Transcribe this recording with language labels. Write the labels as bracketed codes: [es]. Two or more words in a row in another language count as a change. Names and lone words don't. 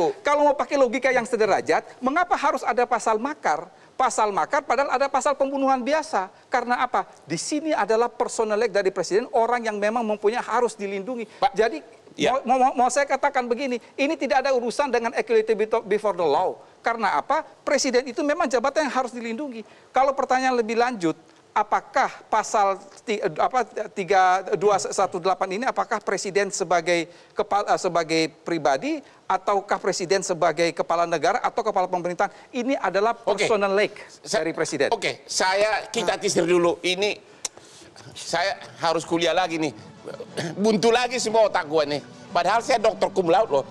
[id] Kalau mau pakai logika yang sederajat, mengapa harus ada pasal makar? Pasal makar padahal ada pasal pembunuhan biasa. Karena apa? Di sini adalah personelek dari presiden, orang yang memang mempunyai harus dilindungi. Jadi mau saya katakan begini, ini tidak ada urusan dengan [en] equality before the law. [id] Karena apa? Presiden itu memang jabatan yang harus dilindungi. Kalau pertanyaan lebih lanjut, apakah pasal 3218 ini apakah presiden sebagai pribadi ataukah presiden sebagai kepala negara atau kepala pemerintahan? Ini adalah personal lake dari presiden. Kita teaser dulu. Ini saya harus kuliah lagi nih. Buntu lagi semua otak gua nih. Padahal saya dokter [la] cum laude [id] loh.